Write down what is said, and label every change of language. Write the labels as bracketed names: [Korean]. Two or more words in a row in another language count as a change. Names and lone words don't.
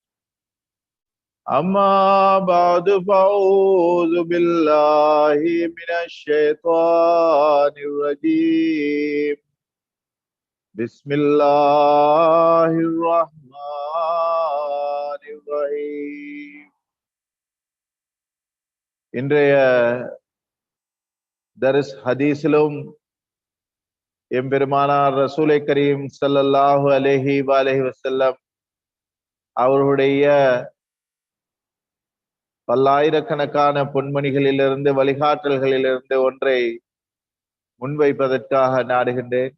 [Arabic] أما بعد فأعوذ بالله من الشيطان الرجيم بسم الله الرحمن الرحيم. [Tamil] இன்றைய தர்ஸ் ஹதீஸிலும் எம்பெருமானார் ரசூலை கரீம் [Arabic] صلى الله عليه وسلم [Tamil] அவர்களுடைய பல்லாயிரக்கணக்கான பொன்மணிகளிலிருந்து வழிகாட்டல்களிலிருந்து ஒன்றை முன்வைப்பதற்காக நாடுகின்றேன்.